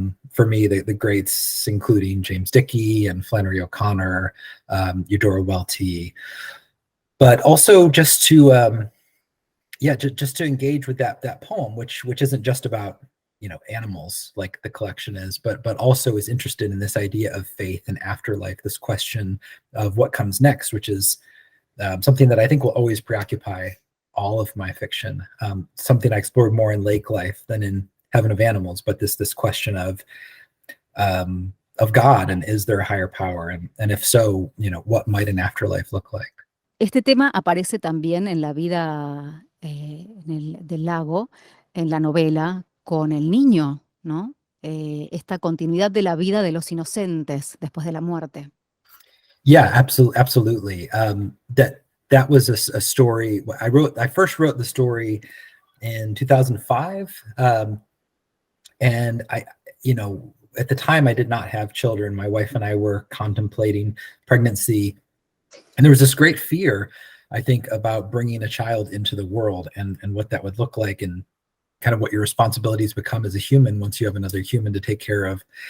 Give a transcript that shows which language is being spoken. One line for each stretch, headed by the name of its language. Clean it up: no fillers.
English: For me, the greats including James Dickey and Flannery O'Connor, Eudora Welty, but also just to just to engage with that poem, which isn't just about animals like the collection is, but also is interested in this idea of faith and afterlife, this question of what comes next, which is something that I think will always preoccupy all of my fiction. Something I explored more in Lake Life than in Heaven of Animals, but this question of God, and is there a higher power, and if so, what might an afterlife look like?
Spanish: Este tema aparece también en La vida del lago, en la novela, con el niño, ¿no? Esta continuidad de la vida de los inocentes después de la muerte.
English: Yeah, absolutely. That was a story I first wrote the story in 2005, and I at the time I did not have children. My wife and I were contemplating pregnancy, and there was this great fear, I think, about bringing a child into the world and what that would look like, and kind of what your responsibilities become as a human once you have another human to take care of.